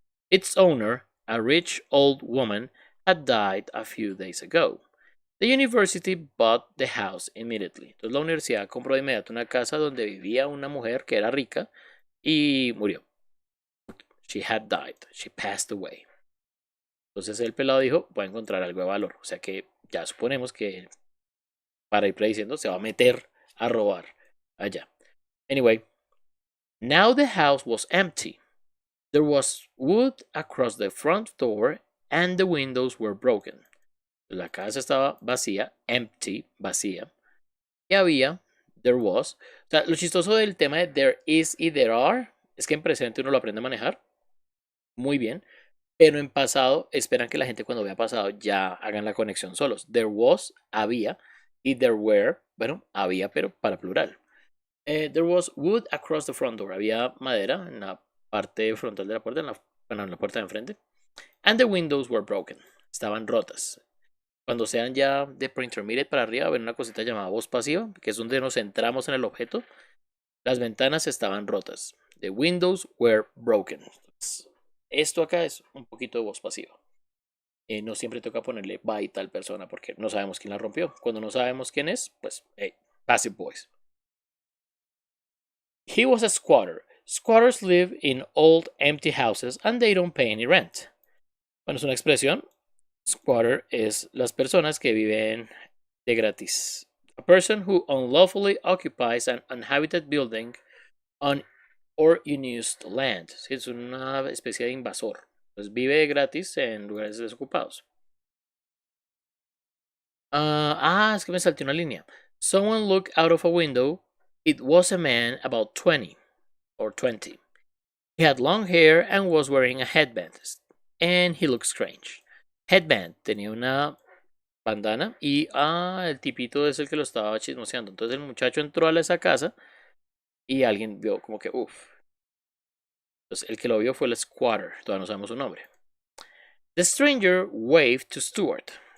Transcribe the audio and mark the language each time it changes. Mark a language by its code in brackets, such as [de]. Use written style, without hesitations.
[en] Its owner, a rich old woman, had died a few days ago. The university bought the house immediately. [es] Entonces la universidad compró de inmediato una casa donde vivía una mujer que era rica y murió. [en] She had died. She passed away. [es] Entonces el pelado dijo, voy a encontrar algo de valor. O sea que ya suponemos que para ir prediciendo se va a meter a robar allá. [en] Anyway, now the house was empty. There was wood across the front door and the windows were broken. [es] La casa estaba vacía, empty, vacía. Y había, there was. O sea, lo chistoso del tema de there is y there are es que en presente uno lo aprende a manejar muy bien, pero en pasado esperan que la gente cuando vea pasado ya hagan la conexión solos. There was, había, y there were, bueno, había, pero para plural. [en] There was wood across the front door. [es] Había madera en la parte frontal de la puerta, bueno, en la puerta de enfrente. [en] And the windows were broken. [es] Estaban rotas. Cuando sean ya de pre-intermediate para arriba, ven una cosita llamada voz pasiva, que es donde nos centramos en el objeto. Las ventanas estaban rotas. [en] The windows were broken. [es] Esto acá es un poquito de voz pasiva. No siempre toca ponerle by tal persona porque no sabemos quién la rompió. Cuando no sabemos quién es, pues passive voice. [en] He was a squatter. Squatters live in old empty houses and they don't pay any rent. [es] Bueno, es una expresión. Squatter es las personas que viven de gratis. [en] A person who unlawfully occupies an uninhabited building on or unused land. [es] Es una especie de invasor. Pues vive gratis en lugares desocupados. Es que me salté una línea. [en] Someone looked out of a window. It was a man about 20 or 20. He had long hair and was wearing a headband. And he looked strange. [es] Headband, tenía una bandana y el tipito es el que lo estaba chismoseando. Entonces el muchacho entró a esa casa y alguien vio como que uff. Entonces el que lo vio fue el squatter, todavía no sabemos su nombre. [en] The stranger waved to Stuart.